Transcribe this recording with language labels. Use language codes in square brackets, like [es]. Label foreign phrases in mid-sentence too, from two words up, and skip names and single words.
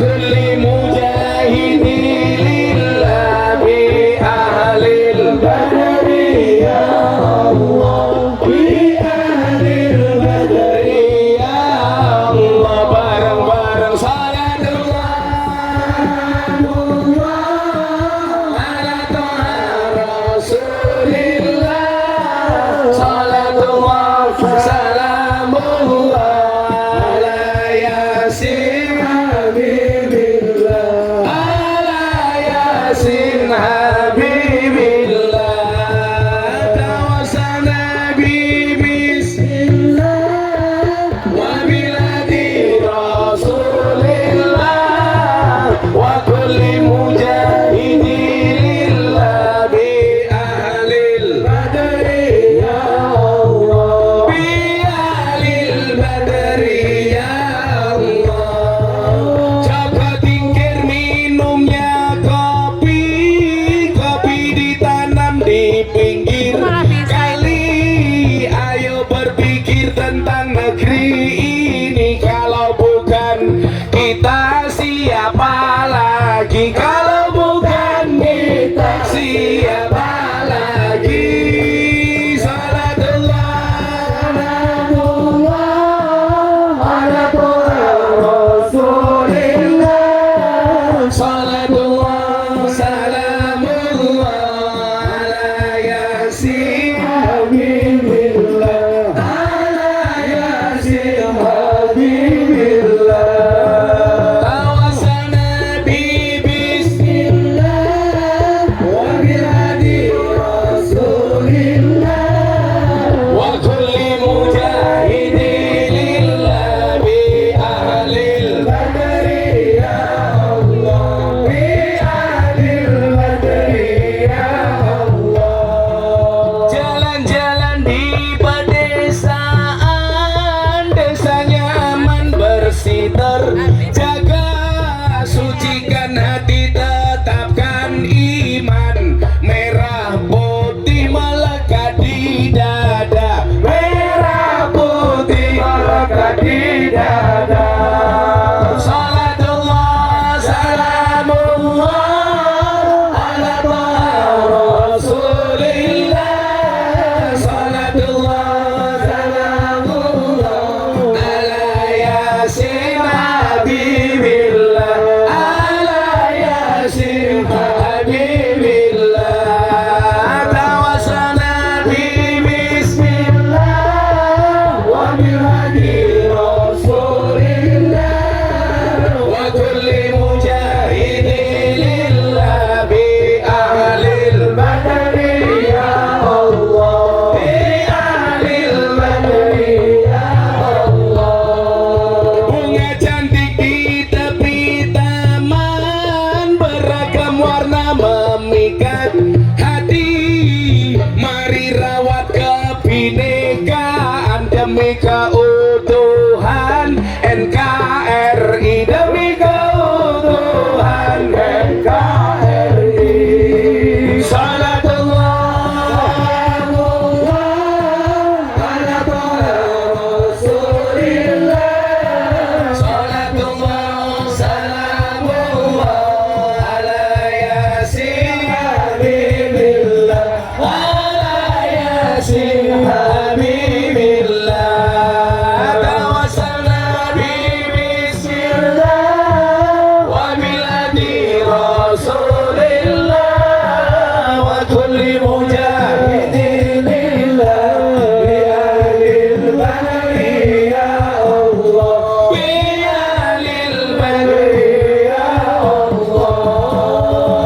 [ar] كل مجاهد لله بأهل بدر يا الله، بأهل بدر يا الله. Bareng-bareng صلاة الله على طه رسول الله، صلاة الله سلام الله على يس حبيب الله، على يس حبيب الله. توسلنا ببسم الله وبالهادي رسول الله وكل مجاهد لله بأهل بدر يا الله، بأهل بدر يا الله. [id] Coba tingkir minumnya kopi, kopi ditanam di pinggir kali. Ayo berpikir tentang negeri ini, kalau bukan kita siapa lagi? Kalau bukan kita siapa lagi? [ar] صلاة الله على رسول الله، صلاة الله سلام الله على يس حبيب الله، على يس حبيب الله. توسلنا ببسم الله وبالهادي رسول الله وكل مجاهد لله بأهل بدر يا الله، بأهل بدر يا الله. [id] Jalan-jalan di pedesaan, desa nyaman bersih terjaga, sucikan hati tetapkan iman, merah putih melekat di dada, merah putih melekat di dada. [ar] صلاة الله سلام الله على طه رسول الله، صلاة الله سلام الله على يس حبيب الله، على يس حبيب الله. توسلنا ببسم الله وبالهادي رسول الله وكل مجاهد لله بأهل بدر يا الله، بأهل بدر يا الله. [id] Bunga cantik di tepi taman, beragam warna memikat hati, mari rawat kebinekaan demi keutuhan NKRI, demi keutuhan NKRI. [ar] صلاة الله على طه رسول الله، صلاة الله سلام الله على يس حبيب الله، على يس حبيب الله. توسلنا ببسم الله وبالهادي رسول الله وكل مجاهد لله بأهل بدر يا الله، بأهل بدر يا الله.